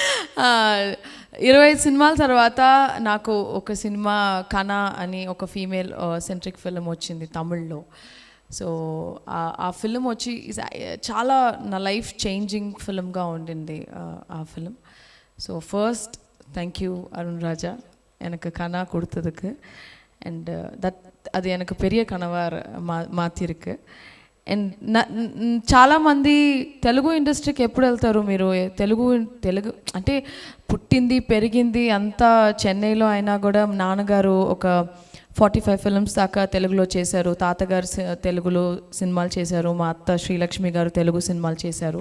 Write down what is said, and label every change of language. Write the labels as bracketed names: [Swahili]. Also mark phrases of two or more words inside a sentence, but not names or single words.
[Telugu] 25 సినిమాల తర్వాత నాకు ఒక సినిమా ఖనా అని ఒక [English] female centric film [Telugu] వచ్చింది తమిళ్లో. సో ఆ ఫిలిం వచ్చి చాలా నా [English] life changing [Telugu] ఫిలింగా ఉండింది ఆ ఫిలిం. [English] so first [Tamil] தேங்க்யூ அருண் ராஜா எனக்கு கனா கொடுத்ததுக்கு. அண்ட் அது எனக்கு பெரிய கனவாக மாற்றிருக்கு. [Telugu] అండ్ చాలామంది తెలుగు ఇండస్ట్రీకి ఎప్పుడు వెళ్తారు మీరు? తెలుగు అంటే పుట్టింది పెరిగింది అంతా చెన్నైలో అయినా కూడా నాన్నగారు ఒక 45 ఫిల్మ్స్ దాకా తెలుగులో చేశారు, తాతగారు తెలుగులో సినిమాలు చేశారు, మా అత్త శ్రీలక్ష్మి గారు తెలుగు సినిమాలు చేశారు.